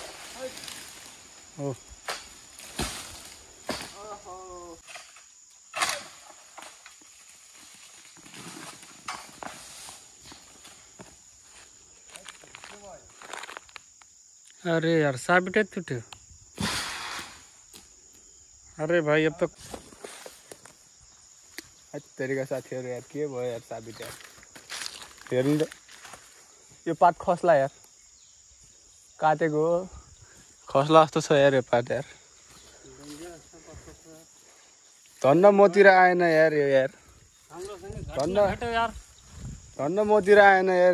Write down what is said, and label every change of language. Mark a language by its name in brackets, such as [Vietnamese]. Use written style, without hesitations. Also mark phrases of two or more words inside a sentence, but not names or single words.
[Hindi] ओ अरे यार साबित टूटे। अरे भाई अब तो [Nepali] तरीका साथीहरू यार के भयो यार साबित यार, हेर्नु त यो पात खस्ला यार, काटेको खस्ला जस्तो छ यार यो पात यार। धन्न मतिर आएन यार यो यार, धन्न मतिर आएन यार।